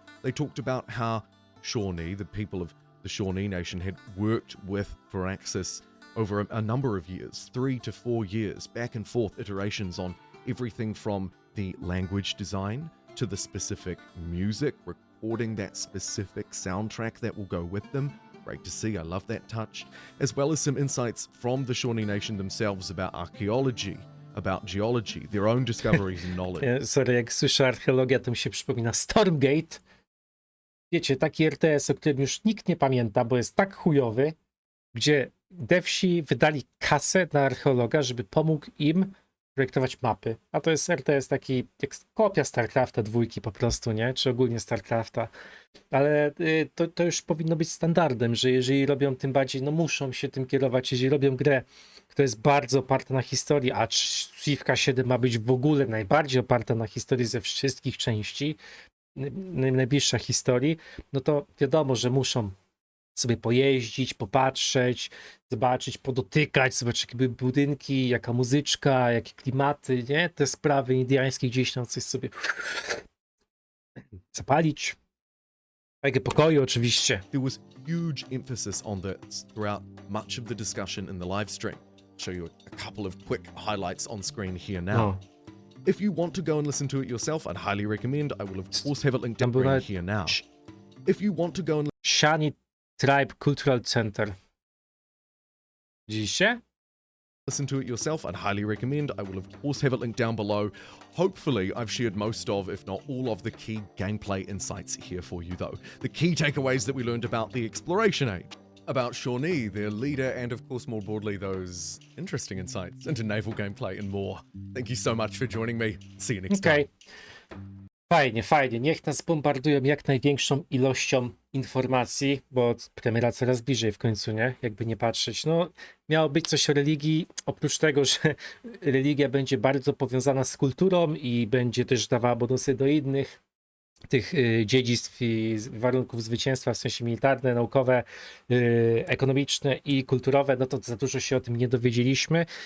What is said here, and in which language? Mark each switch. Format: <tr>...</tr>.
<en>They talked about how Shawnee, the people of the Shawnee Nation, had worked with Firaxis over a number of years, 3 to 4 years, back and forth iterations on everything from the language design to the specific music, recording that specific soundtrack that will go with them. Great to see, I love that touch. As well as some insights from the Shawnee Nation themselves about archaeology, about geology, their own discoveries and knowledge.</en> <pl>Sorry, jak słyszę archeologia, to mi się przypomina Stormgate. Wiecie, taki RTS, o którym już nikt nie pamięta, bo jest tak chujowy, gdzie devsi wydali kasę na archeologa, żeby pomógł im projektować mapy. A to jest RTS taki, jak kopia StarCrafta 2 po prostu, nie? Czy ogólnie StarCrafta. Ale to już powinno być standardem, że jeżeli robią, tym bardziej, no muszą się tym kierować, jeżeli robią grę, która jest bardzo oparta na historii, a Civka 7 ma być w ogóle najbardziej oparta na historii ze wszystkich części, najbliższa historii, no to wiadomo, że muszą sobie pojeździć, popatrzeć, zobaczyć, podotykać, zobaczyć jakie były budynki, jaka muzyczka, jakie klimaty, nie? Te sprawy indiańskie gdzieś tam coś sobie zapalić. Jakie pokoju oczywiście.</pl> <en>There was huge emphasis on this throughout much of the discussion in the live stream. I'll show you a couple of quick highlights on screen here now.</en> <pl>No.</pl> <en>If you want to go and listen to it yourself, I'd highly recommend. I will of course have it linked up right here now. If you want to go and</en> <pl>Shani Tribe Cultural Center. Widzicie?</pl> <en>listen to it yourself, I'd highly recommend. I will of course have it linked down below. Hopefully I've shared most of, if not all of, the key gameplay insights here for you though. The key takeaways that we learned about the Exploration Age, about Shawnee, their leader, and of course more broadly those interesting insights into naval gameplay and more. Thank you so much for joining me. See you next time.</en> <pl>Fajnie, fajnie. Niech nas bombardują jak największą ilością informacji, bo premiera coraz bliżej w końcu, nie? Jakby nie patrzeć. No, miało być coś o religii, oprócz tego, że religia będzie bardzo powiązana z kulturą i będzie też dawała bonusy do innych tych dziedzictw i warunków zwycięstwa, w sensie militarne, naukowe, ekonomiczne i kulturowe, no to za dużo się o tym nie dowiedzieliśmy.</pl>